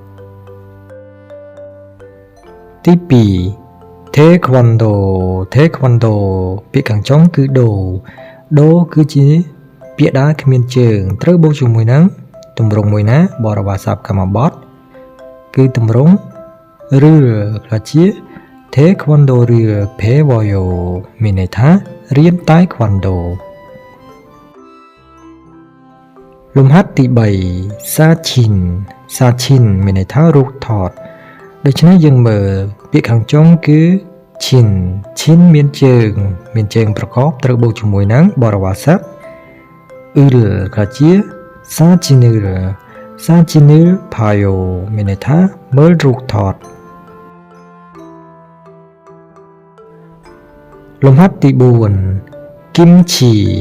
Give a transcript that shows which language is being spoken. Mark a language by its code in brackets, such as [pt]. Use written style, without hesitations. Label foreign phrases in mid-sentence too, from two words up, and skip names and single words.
[km] ទី2 taekwondo ពាក្យខាងចុងគឺដូគឺជាពាក្យដែលគ្មានជើងត្រូវបូកជាមួយនឹងទម្រង់មួយណាបរិវារសព្ទកម្មបត្តិគឺទម្រង់ឬខ្លះជា [ko] taekwondo를 배워요 [km] មានន័យថារៀនតៃក្វាន់ដូលំហាត់ទី3 សាឈិនមានន័យថារូបថតដូច្នេះយើងមើលពាក្យខាងចុងគឺชินមានជើងប្រកបត្រូវបូកជាមួយនឹងបរិវារស័ព្ទខ្លះជាសាជីនិលផាយោមានន័យថាមើលរូបថតលំហាត់ទី4គីមឈី